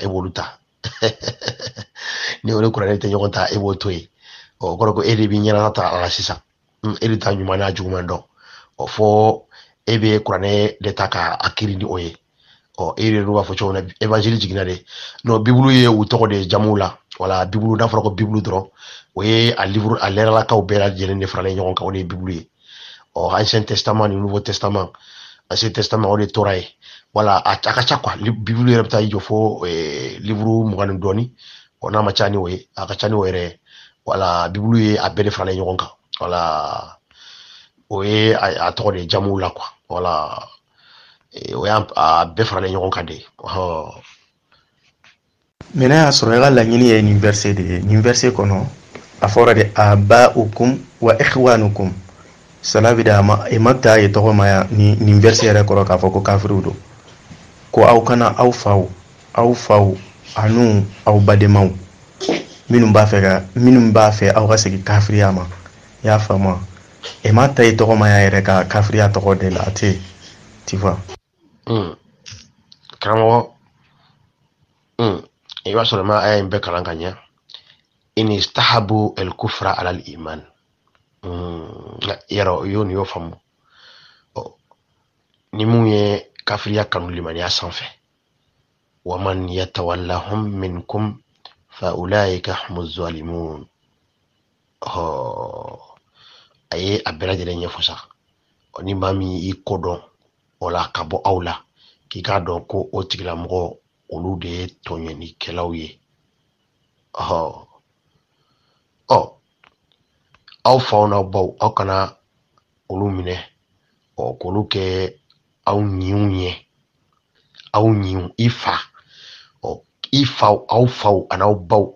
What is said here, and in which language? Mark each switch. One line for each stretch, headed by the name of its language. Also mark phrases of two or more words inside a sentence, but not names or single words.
Bambara: b'olu ta ni o ni kuranɛ tɛ ɲɔgɔn ta e b'o to yen o kɔrɔ ko e de b'i ɲɛna ta a la sisan e de ta ɲuman n'a juguman dɔn fɔ e bɛ kuranɛ de ta k'a kiiri ni o ye e de b'a fɔ cogo min na évangile jiginna de non bibulu ye u tɔgɔ de ye jamuw la wala bibulu n'a fɔra ko bibulu dɔrɔn o ye a livre a lɛrɛlakaw bɛɛ lajɛlen de faralen ɲɔgɔn kan o de ye bibulu ye
French: ancien testament
Bambara: ni
French: nouveau testament ancien testament
Bambara: o de tora ye wala a ka ca quoi bibulu yɛrɛ bɛ taa i jɔ fo livre 20 ni dɔɔni n'a ma ca ni o ye a ka ca ni o yɛrɛ wala bibulu ye a bɛɛ de faralen ɲɔgɔn kan wala o ye a tɔgɔ de ye jamuw la quoi wala o y'a bɛɛ faralen ɲɔgɔn kan de mɛ n'a y'a sɔrɔ i ka laɲini ye nin verset de ye nin verset kɔnɔ a fɔra de
Arabic: آباءكم وإخوانكم
French: cela veut dire
Bambara: i ma taa ye tɔgɔ ma nin verset yɛrɛ kɔrɔ k'a fɔ ko kafiriw don ko aw kana aw faw anu aw badenmaw minnu b'a fɛ aw ka segin kafiriya ma i y'a faamu i ma taa ye tɔgɔ ma yɛrɛ ka kafiriya tɔgɔ de la a tɛ
French: tu vois
Bambara: karamɔgɔ i b'a sɔrɔ ma aya in bɛɛ kalan ka ɲɛ in
Arabic: استحبوا الكفر على الإيمان
Bambara: yɛrɛ o y'o faamu ni mun ye kafiriya kanu limaniya sanfɛ
Arabic: ومن يتولهم منكم فأولئك هم الظالمون
Bambara: a ye a bɛɛ lajɛlen ɲɛfɔ sa ni maa min i kodɔn o la ka bɔ aw la k'i k'a dɔn ko o tigilamɔgɔ olu de ye tɔɲɔnikɛlaw ye aw faw n'aw baw aw kana olu minɛ k'olu kɛ aw ɲinw ye aw ɲinw i faw aw faw an'aw baw